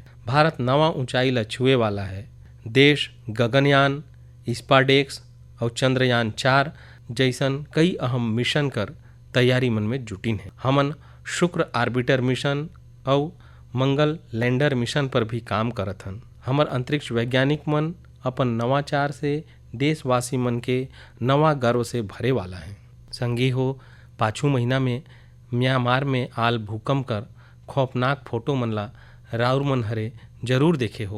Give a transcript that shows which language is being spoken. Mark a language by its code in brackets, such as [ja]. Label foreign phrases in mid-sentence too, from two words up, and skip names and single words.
[sck] भारत नवा ऊंचाई ला छुए वाला है। देश गगनयान, स्पाडेक्स और चंद्रयान 4 जैसन कई अहम मिशन कर तैयारी मन में जुटिन है। हमन शुक्र ऑर्बिटर मिशन और मंगल लैंडर मिशन पर भी काम करत हन। हमर अंतरिक्ष वैज्ञानिक मन अपन नवाचार से देशवासी मन के नवा गर्व से भरे वाला है। संगी हो, पाछू महीना में म्यांमार में आल भूकंप कर खौफनाक फोटो मन ला राउर मन हरे जरूर देखे हो।